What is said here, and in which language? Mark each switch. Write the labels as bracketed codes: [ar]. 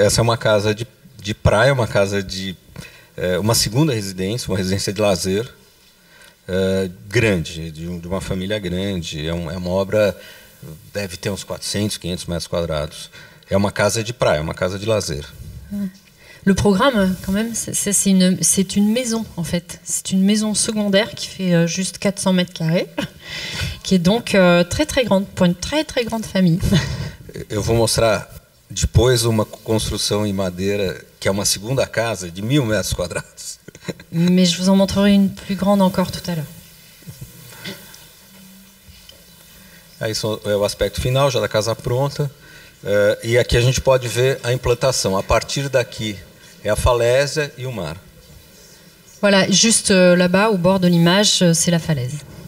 [pt] Essa é uma casa de praia, uma casa de uma segunda residência, uma residência de lazer grande, de uma família grande. É uma obra, deve ter uns 400, 500 metros quadrados. É uma casa de praia, uma casa de lazer. [fr] Le programme, quand même, c'est une maison, en fait. C'est une maison secondaire qui fait juste 400 mètres carrés, qui est donc très, très grande, pour une très, très grande famille. [pt] Eu vou mostrar depois uma construção em madeira, que é uma segunda casa de 1000 metros quadrados. [fr] Mais je vous en montrerai une plus grande encore tout à l'heure. [pt] Aí é o aspecto final, já da casa pronta. E aqui a gente pode ver a implantação. A partir daqui é a falésia e o mar. [fr] Voilà, juste là-bas, au bord de l'image, c'est la falaise.